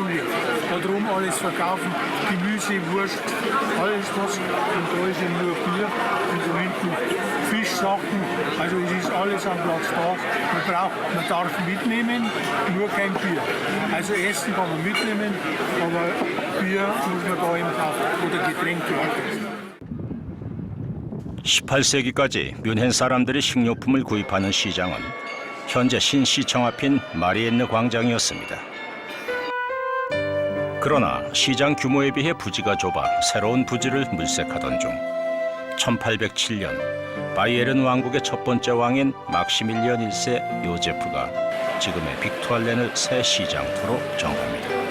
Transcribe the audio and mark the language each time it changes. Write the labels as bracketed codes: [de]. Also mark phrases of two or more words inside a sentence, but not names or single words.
[de] Darum alles verkaufen, Gemüse, Wurst, alles was. Und da ist ja nur Bier und da hinten Fischsachen. Also es ist alles am Platz da. Man darf mitnehmen, nur kein Bier. Also Essen kann man mitnehmen, aber Bier muss man da eben kaufen oder Getränke. [ko] 18세기까지 뮌헨 사람들이 식료품을 구입하는 시장은 현재 신시청 앞인 마리엔느 광장이었습니다. 그러나 시장 규모에 비해 부지가 좁아 새로운 부지를 물색하던 중 1807년 바이에른 왕국의 첫 번째 왕인 막시밀리언 1세 요제프가 지금의 빅투알렌을 새 시장터로 정합니다.